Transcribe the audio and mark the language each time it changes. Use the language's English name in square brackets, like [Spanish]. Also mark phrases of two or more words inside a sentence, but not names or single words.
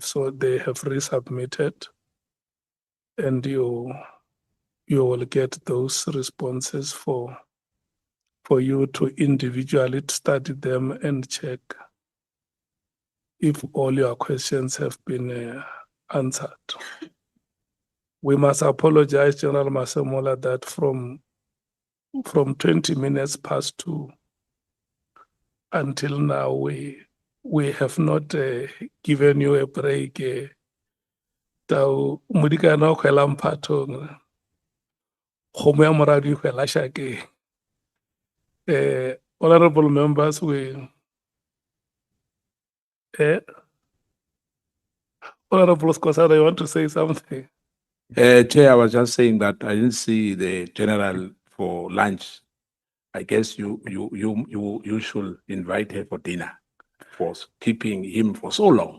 [English] So they have resubmitted, and you will get those responses for you to individually study them and check if all your questions have been answered. We must apologize, General Masemola, that from 20 minutes past 2 until now, we have not given you a break. [Northern Sotho] Tau mudikana khwela mphatong, kgomo ya moradi e hwela shakeng. [English] Honorable members, Honorable Skosana, you want to say something? Chair, I was just saying that I didn't see the general for lunch. I guess you should invite her for dinner for keeping him for so long.